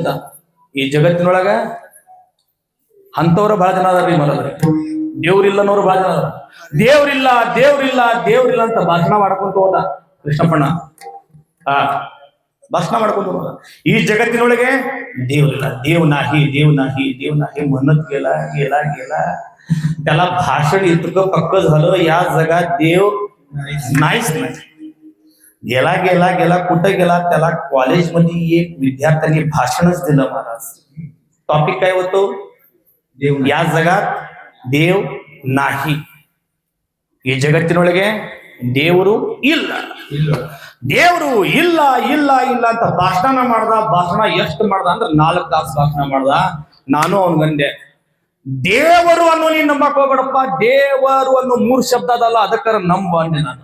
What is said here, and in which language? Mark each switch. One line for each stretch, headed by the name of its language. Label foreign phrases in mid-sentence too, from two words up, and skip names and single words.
Kannada: ಈ ಜಗತ್ತಿನೊಳಗ ಅಂತವ್ರ ಬಹಳ ಜನ ಅದಾರ್ರಿ ಮರದ್ರಿ. ದೇವ್ರಿಲ್ಲ ಅನ್ನೋರು ಬಹಳ ಜನ ಅದಾರ. ದೇವ್ರಿಲ್ಲ ಅಂತ ಭಾಷಣ ಮಾಡ್ಕೊಂತ ಹೋದ ಕೃಷ್ಣಪ್ಪಣ್ಣ. ಭಾಷಣ ಮಾಡ್ಕೊಂಡು ಹೋದ. ಈ ಜಗತ್ತಿನೊಳಗೆ ದೇವ್ರಿಲ್ಲ,
Marathi: देव नाही म्हणत गेला. त्याला भाषण इतकं पक्क झालं, या जगात देव नाहीच नाही. गेला कुठं गेला, त्याला कॉलेजमध्ये एक विद्यार्थ्यांनी भाषणच दिलं महाराज. टॉपिक काय होतो, या जगात देव नाही.
Kannada: ಈ ಜಗತ್ತಿನೊಳಗೆ ದೇವರು ಇಲ್ಲ ಅಂತ ಭಾಷಣ ಎಷ್ಟು ಮಾಡ್ದ ಅಂದ್ರೆ 4 ತಾಸು ಭಾಷಣ ಮಾಡ್ದ. ನಾನು ಅವನ್ಗಂದೆ, ದೇವರು ಅನ್ನೋ ನೀನ್ ನಂಬಕ್ ಹೋಗ್ಬೇಡಪ್ಪ, ದೇವರು ಅನ್ನೋ 3 ಶಬ್ದ ಅದಲ್ಲ, ಅದಕ್ಕಾರ ನಂಬ ಅಂದೆ ನಾನು.